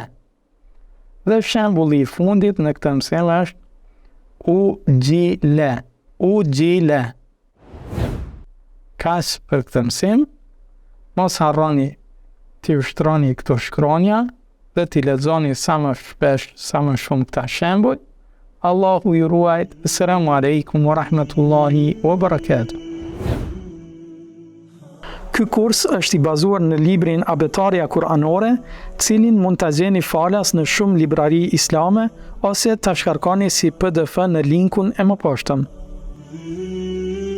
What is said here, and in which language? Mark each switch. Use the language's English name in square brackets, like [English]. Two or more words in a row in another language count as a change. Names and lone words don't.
[Albanian] Dhe shembulli i fundit në këtë mësim është ugjile, ugjile. Kaq për këtë mësim, mos harroni t'i ushtroni këto shkronja dhe t'i lexoni sa më shpesh, sa më shumë këta shembuj. Allahu ju ruajt. [Arabic] السلام عليكم ورحمة الله وبركاته. [Albanian] Ky kurs është i bazuar në librin Abetaria Kuranore, cilin mund ta gjeni falas në shumë librari islame ose ta shkarkoni si PDF në linkun e mëposhtëm.